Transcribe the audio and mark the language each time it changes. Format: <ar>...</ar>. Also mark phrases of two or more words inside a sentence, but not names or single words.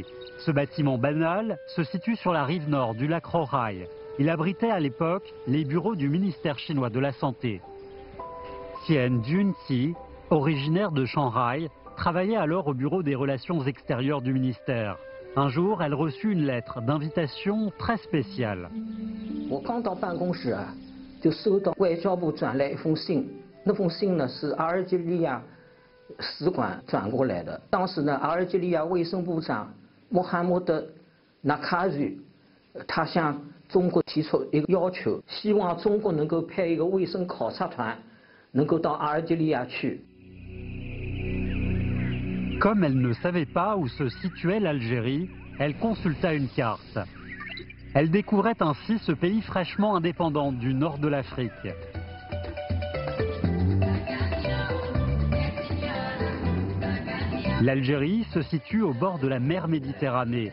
<fr>Ce bâtiment banal se situe sur la rive nord du lac Rohai. Il abritait à l'époque les bureaux du ministère chinois de la Santé. Tian Junqi, originaire de Shanghai, travaillait alors au bureau des relations extérieures du ministère. Un jour, elle reçut une lettre d'invitation très spéciale.</fr> <zh>我刚到办公室啊，就收到外交部转来一封信。那封信呢是阿尔及利亚使馆转过来的。当时呢，阿尔及利亚卫生部长穆罕默德·纳卡瑞，他向中国提出一个要求，希望中国能够派一个卫生考察团，能够到阿尔及利亚去。</zh> <fr>Comme elle ne savait pas où se situait l'Algérie, elle consulta une carte. Elle découvrait ainsi ce pays fraîchement indépendant du nord de l'Afrique. L'Algérie se situe au bord de la mer Méditerranée.</fr>